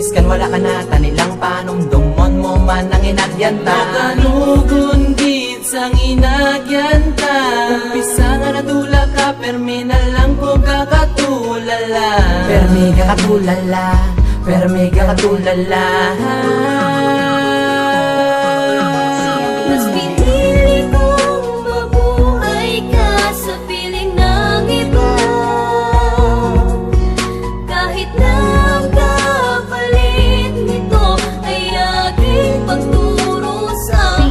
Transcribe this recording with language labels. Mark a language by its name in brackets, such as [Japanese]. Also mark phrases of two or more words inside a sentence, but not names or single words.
[Hiligaynon] Miskan wala ka na tanilang panumdumon mo man ang inagyanta. Makanugon gid sang inagyanta. Umpisa nga nadula ka permi na lang ko kakatulala. Permi kakatulala, permi kakatulala. [Filipino] Mas pinili kong mabuhay ka sa piling ng iba. Kahit na ang kapalit nito ay aking pagturusan.